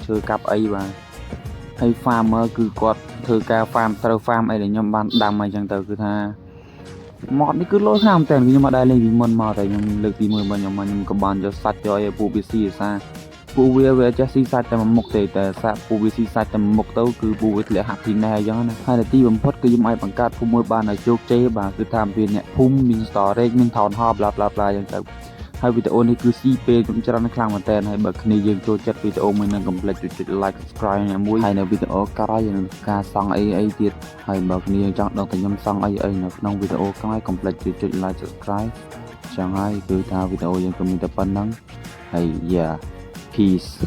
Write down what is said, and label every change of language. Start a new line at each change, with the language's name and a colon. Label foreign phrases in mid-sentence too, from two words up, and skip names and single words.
Khmer: ឈើកាប់អីបាទហើយ farmer គឺគាត់ធ្វើការ farm ត្រូវ farm អីដែលខ្ញុំបានដាំអីចឹងទៅគឺថាមកនេះគឺលុយខ្លាំងតែខ្ញុំមកដែរលេងពីមុនមកតែខ្ញុំលើកទី1របស់ខ្ញុំក៏បានយកសាច់យកឲ្យពួកវាស៊ីសាពួកវាចេះស៊ីសាច់តែមួយមុខទេតែសាក់ពួកវាស៊ីសាច់តែមួយមុខទៅគឺពួកវាធ្លាក់ happy ណែអញ្ចឹងណាហើយនៅទីបំផុតគឺខ្ញុំអាចបង្កើតភូមិមួយបានឲ្យជោគជ័យបាទគឺថាមានអ្នកភូមិមាន storage មាន
English: town hall bla bla bla
Khmer: អញ្ចឹងទៅ ហើយវីដេអូនេះគឺស៊ីពេលខ្ញុំច្រើនខ្លាំងមែនតើហើយបើគ្នាយើងចូលចិត្តវីដេអូមួយនឹងកុំភ្លេចចុច
English: like subscribe
Khmer: អ្នកមួយហើយនៅវីដេអូក្រោយយើងនឹងការសង់អីទៀតហើយបើគ្នាយើងចង់ដឹងថាខ្ញុំសង់អីនៅក្នុងវីដេអូក្រោយកុំភ្លេចចុច
English: like subscribe
Khmer: ចឹងហើយគឺថាវីដេអូយើងក៏មានតែប៉ុណ្្នឹងហើយ
English: yeah peace